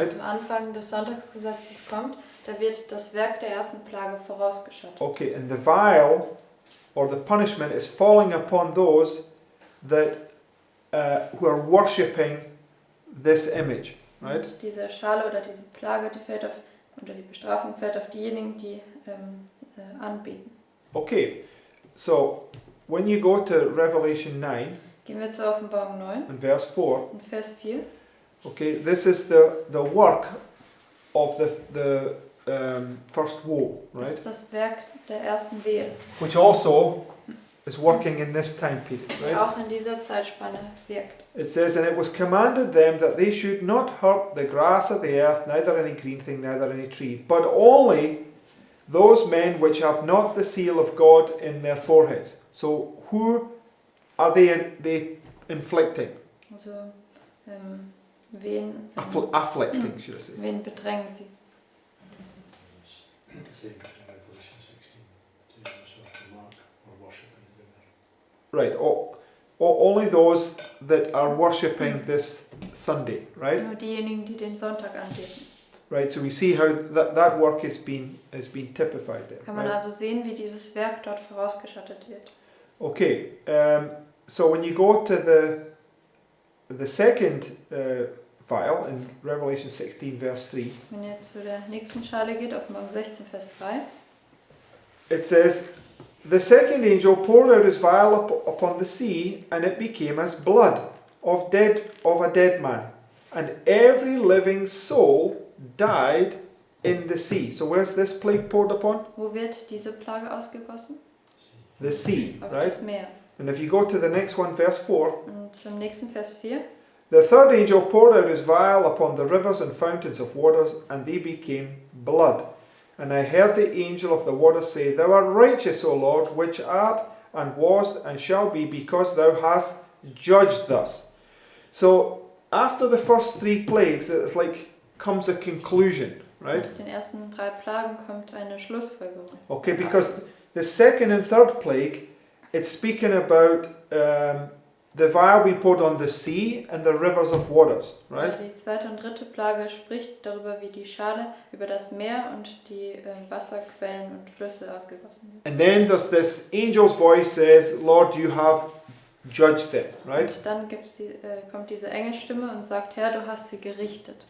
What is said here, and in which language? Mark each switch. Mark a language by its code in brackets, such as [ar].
[de] Als am Anfang des Sonntagsgesetzes kommt, da wird das Werk der ersten Plage vorausgeschattet. [en] Okay, and the vial or the punishment is falling upon those that who are worshipping this image, right? [de] Und diese Schale oder diese Plage, die Bestrafung fällt auf diejenigen, die anbeten. [en] Okay, so when you go to Revelation 9 [de] Gehen wir zur Offenbarung 9 [en] and verse 4, [de] und Vers 4. [en] Okay, this is the work of the first woe, [de] Das [en] right? [de] ist das Werk der ersten Wehe, [en] Which also is working in this time period, [de] die [en] right? [de] auch in dieser Zeitspanne wirkt. [en] It says, and it was commanded them that they should not hurt the grass of the earth, neither any green thing, neither any tree, but only those men which have not the seal of God in their foreheads. So who are they inflicting? [de] Also wen [en] Afflicting, should I say. [de] wen bedrängen sie? [en] Same in Revelation 16. To use of the mark or worship in the river. Right, only those that are worshipping this Sunday, right? [de] Nur diejenigen, die den Sonntag anbeten. [en] Right, so we see how that work has been typified there. [de] Kann man [en] Right? [de] also sehen, wie dieses Werk dort vorausgeschattet wird. [en] Okay, so when you go to the second vial in Revelation 16 verse 3, [de] Wenn ihr jetzt zu der nächsten Schale geht, Offenbarung 16, Vers 3, [en] it says, the second angel poured out his vial upon the sea, and it became as blood of a dead man, and every living soul died in the sea. So where's this plague poured upon? [de] wo wird diese Plage ausgegossen? [en] The sea, [de] Auf [en] right? [de] das Meer. [en] And if you go to the next one, verse 4, [de] Und zum nächsten Vers 4, [en] the third angel poured out his vial upon the rivers and fountains of waters, and they became blood. And I heard the angel of the waters say, Thou art righteous, O Lord, which art and was and shall be, because thou hast judged thus. So after the first three plagues, it's like comes a conclusion, right? [de] nach den ersten 3 Plagen kommt eine Schlussfolgerung. [en] Okay, because the second and third plague, it's speaking about the vial being poured on the sea and the rivers of waters, right? [de] Die zweite und dritte Plage spricht darüber, wie die Schale über das Meer und die Wasserquellen und Flüsse ausgegossen wird. [en] And then there's this angel's voice says, Lord, you have judged them, right? [de] Und dann kommt diese Engelstimme und sagt, Herr, du hast sie gerichtet.